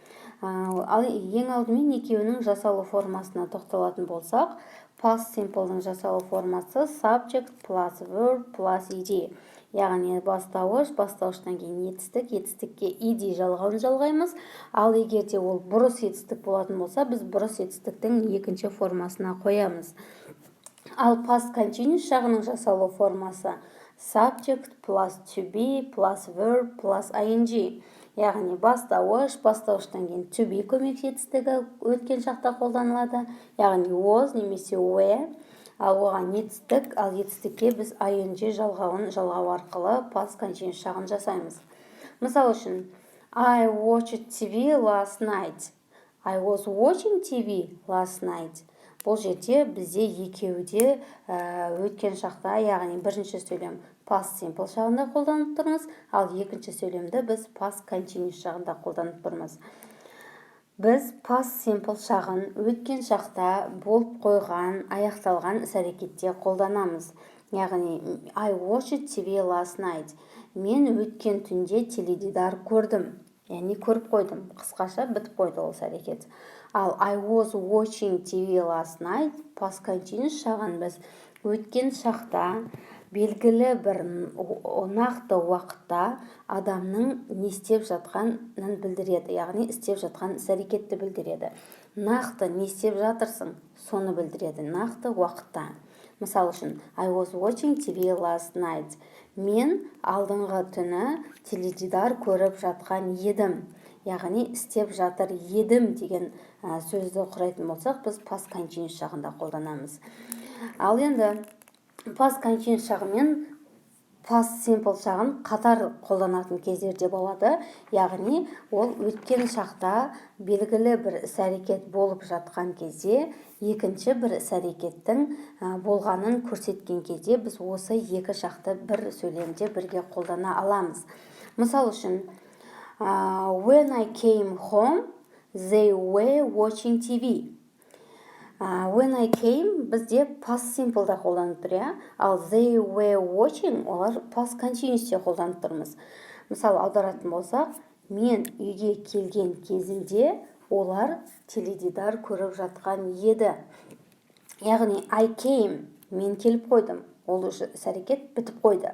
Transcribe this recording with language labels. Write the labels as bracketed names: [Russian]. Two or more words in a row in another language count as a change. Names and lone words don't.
[Kazakh] Ал ең алдымен екеуінің жасалу формасына тоқталатын болсақ, [English] past simple'ның [Kazakh] жасалу формасы [English] subject plus verb plus ed. [Kazakh] Яғни бастауыш, бастауыштан кейін етістік, етістікке ed жалғауын жалғаймыз. Ал егерде ол бұрыс етістік болатын болса, біз бұрыс етістіктің екінші формасына қоямыз. Ал [English] past continuous [Kazakh] шағының жасалу формасы [English] subject plus to be plus verb plus ing. [Kazakh] Яғни бастауыш, бастауыштан кейін [English] to be [Kazakh] көмек етістігі өткен шақта қолданылады. Яғни was немесе were. Ал оған етістік, ал етістікке біз ing жалғауын жалғау арқылы [English] past continuous [Kazakh] шағын жасаймыз. Мысал үшін, [English] I watched TV last night. I was watching TV last night. [Kazakh] Бұл жерде бізде екеуде өткен шақта, яғни бірінші сөйлем [English] past simple [Kazakh] шағында қолданып тұрмыз, ал екінші сөйлемді біз [English] past continuous [Kazakh] шағында қолданып тұрмыз. Біз [English] past simple [Kazakh] шағын өткен шақта болып қойған, аяқталған іс-әрекетте қолданамыз. Яғни, [English] I watched TV last night. [Kazakh] Мен өткен түнде теледидар көрдім. Яғни көріп қойдым. Қысқаша бітіп қойды ол іс-әрекет. Ал [English] I was watching TV last night, past continuous [Kazakh] шағын біз өткен шақта белгілі бір нақты уақытта адамның не істеп жатқанын білдіреді, яғни істеп жатқан іс-әрекетті білдіреді. Нақты не істеп жатырсың, соны білдіреді, нақты уақытта. Мысал үшін, [English] I was watching TV last night. [Kazakh] Мен алдыңғы түні теледидар көріп жатқан едім. Яғни істеп жатыр едім деген сөзді құрайтын болсақ, біз [English] past continuous [Kazakh] шағында қолданамыз. Ал енді [English] past continuous [Kazakh] шағы мен [English] past simple [Kazakh] шағын қатар қолданатын кездерде болады. Яғни, ол өткен шақта белгілі бір іс-әрекет болып жатқан кезде, екінші бір іс-әрекеттің болғанын көрсеткен кезде біз осы екі шақты бір сөйлемде бірге қолдана аламыз. Мысал үшін, [English] when I came home, they were watching TV. When I came, [Kazakh] бізде [English] past simple [Kazakh] да қолданып тұр, ал [English] they were watching, [Kazakh] олар [English] past continuous [Kazakh] те қолданып тұрмыз. Мысалы, аударатын болсақ, мен үйге келген кезімде олар теледидар көріп жатқан еді. Яғни, [English] I came, [Kazakh] мен келіп қойдым. Ол іс-әрекет бітіп қойды.